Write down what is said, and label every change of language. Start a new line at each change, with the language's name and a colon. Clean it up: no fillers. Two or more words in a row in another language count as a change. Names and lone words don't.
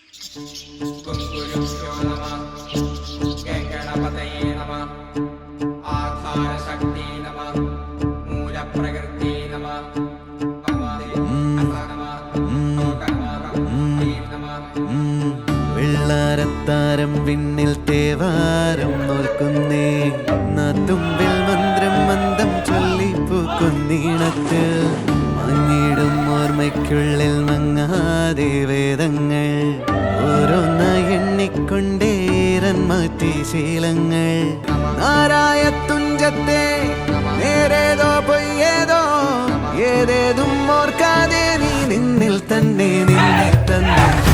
Sanskrit: गुरुभ्यो नमः गणपतये नमः आधारशक्ति नमः मूलप्रकृति नमः
Malayalam: വെള്ളാരത്താരം വിണ്ണിൽ തേവാരം നോൽക്കുന്നേ നാത്തുമ്പിൽ മന്ത്രം മന്ദം ചൊല്ലിപ്പൂക്കുന്നീണത്ത് മങ്ങിടും ഓർമ്മയ്ക്കുള്ളിൽ മങ്ങാതെ വേദങ്ങൾ ഓരോന്നായി എണ്ണിക്കൊണ്ടേരൻ മാറ്റി ശീലങ്ങൾ നാരായ തുഞ്ചത്തെ നേരേതോ പൊയ്യേതോ ഏതേതും ഓർക്കാതെ നീ നിന്നിൽ തന്നെ നിന്നിൽ തന്നെ